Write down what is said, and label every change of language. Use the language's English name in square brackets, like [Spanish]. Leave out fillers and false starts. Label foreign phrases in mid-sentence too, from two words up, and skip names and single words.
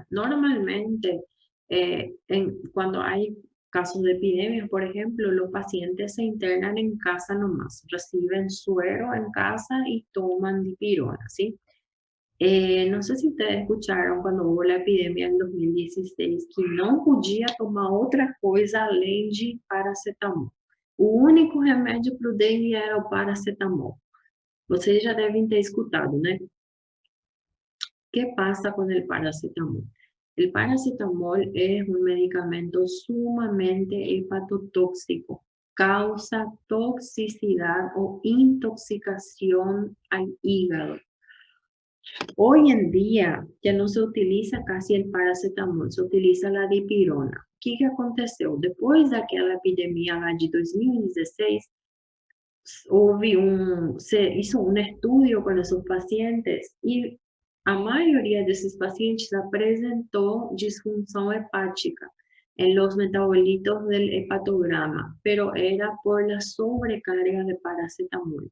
[Spanish] Normalmente, cuando hay casos de epidemias, por ejemplo, los pacientes se internan en casa nomás, reciben suero en casa y toman dipirona, ¿sí? No sé si ustedes escucharon cuando hubo la epidemia en 2016 que [Portuguese] não podia tomar outra coisa além de paracetamol. O único remédio para o dengue era o paracetamol. Vocês já devem ter escutado, né? [Spanish] ¿Qué pasa con el paracetamol? El paracetamol es un medicamento sumamente hepatotóxico. Causa toxicidad o intoxicación al hígado. Hoy en día ya no se utiliza casi el paracetamol, se utiliza la dipirona. [Portuguese] O que aconteceu? Depois daquela epidemia lá de 2016, [Spanish] se hizo un estudio con esos pacientes y a mayoría de esos pacientes presentó disfunción hepática en los metabolitos del hepatograma, pero era por la sobrecarga de paracetamol.